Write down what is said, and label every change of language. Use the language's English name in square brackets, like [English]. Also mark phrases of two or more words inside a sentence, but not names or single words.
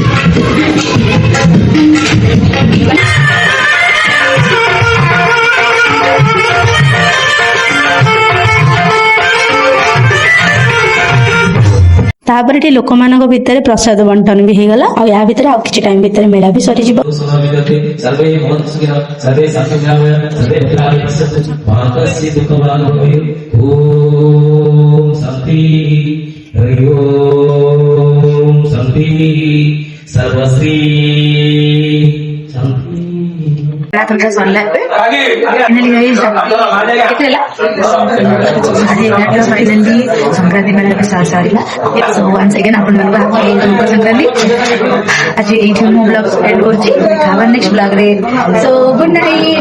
[Odia] ତାପରେ ଏଠି ଲୋକମାନଙ୍କ ଭିତରେ ପ୍ରସାଦ ବଣ୍ଟନ ବି ହେଇଗଲା ଆଉ ୟା ଭିତରେ ଆଉ କିଛି ଟାଇମ ଭିତରେ ମେଳା ବି ସରିଯିବ। [Sanskrit] सर्वे भवन्तु सुखिनः सर्वे सन्तु सर्वे भद्राणि पश्यन्तु भारतस्य दुःखभाग् भवेत् ॐ शान्ति हरि ओम शान्ति सर्वश्री शान्ति [Odia] ମେଳା ସରିଲା ଏବେ ଫାଇନାଲି ସଂକ୍ରାନ୍ତି ମେଳା ସରିଲା [English] so once again [Odia] ଆପଣମାନଙ୍କୁ ମକର ସଂକ୍ରାନ୍ତି ଆଜି ଏଇଠି ମୁଁ [English] blog end [Odia] କରୁଛି ନେକ୍ସଟ ବ୍ଲଗରେ [English] so good night.